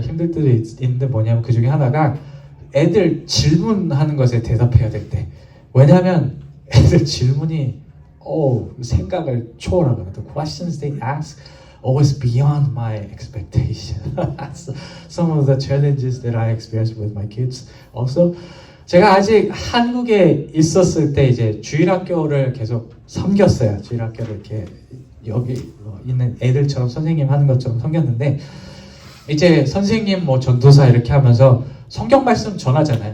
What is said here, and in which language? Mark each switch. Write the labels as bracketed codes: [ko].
[ko] 힘들 때도 있는데 뭐냐면 그 중에 하나가 애들 질문하는 것에 대답해야 될 때. 왜냐하면 애들 질문이 생각을 초월하거든요. [en] The questions they ask always beyond my expectation. Some of the challenges that I experience with my kids. Also, [ko] 제가 아직 한국에 있었을 때 이제 주일학교를 계속 섬겼어요. 주일학교를 이렇게 여기 있는 애들처럼 선생님 하는 것처럼 섬겼는데 이제 선생님 전도사 이렇게 하면서 성경 말씀 전하잖아요.